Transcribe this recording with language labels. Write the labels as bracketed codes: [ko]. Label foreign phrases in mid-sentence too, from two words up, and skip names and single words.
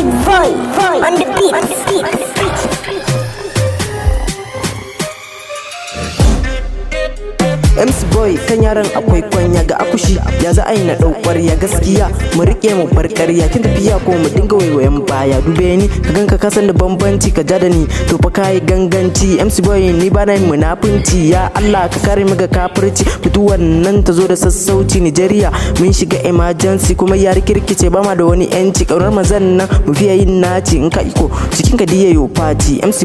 [en] Boy on the beat. [ha] MC Boy kan yaran akwai kwanya ga akushi ya za a yi na ɗaukar ya gaskiya mu rike mu bar ƙarya kin tafiya ko mu dinga waiwayen baya dube ni ka ganka ka san da bambanci ka ja da ni to fa kai ganganci MC Boy ni ba na munafunci ya Allah ka kare mu ga kafirci fituwar nan ta zo da sassauci Nigeria mun shiga emergency kuma ya rikirkice ba ma da wani yanci kaunar mazan nan mu fiye yin naci in ka iko cikin ka diye yo party MC